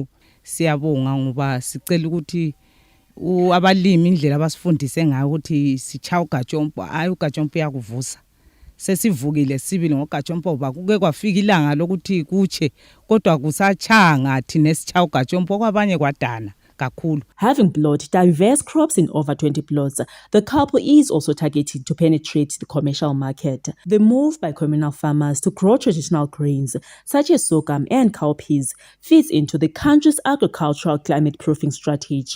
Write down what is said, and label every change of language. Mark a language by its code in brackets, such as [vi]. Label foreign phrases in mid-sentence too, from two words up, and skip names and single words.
[nd] Siyabonga ngoba sicela ukuthi abalimi indlela abasifundise ngayo ukuthi sichaya ugajompo hayi ugajompo yakuvusa sesivukile sibili ngogajompo ba kuke kwafika ilanga lokuthi kuche kodwa kusachanga thina sichaya ugajompo kwabanye kwadana kakhulu. [en] Having plotted diverse crops in over 20 plots, the couple is also targeting to penetrate the commercial market. The move by communal farmers to grow traditional grains such as sorghum and cowpeas fits into the country's agricultural climate-proofing strategy.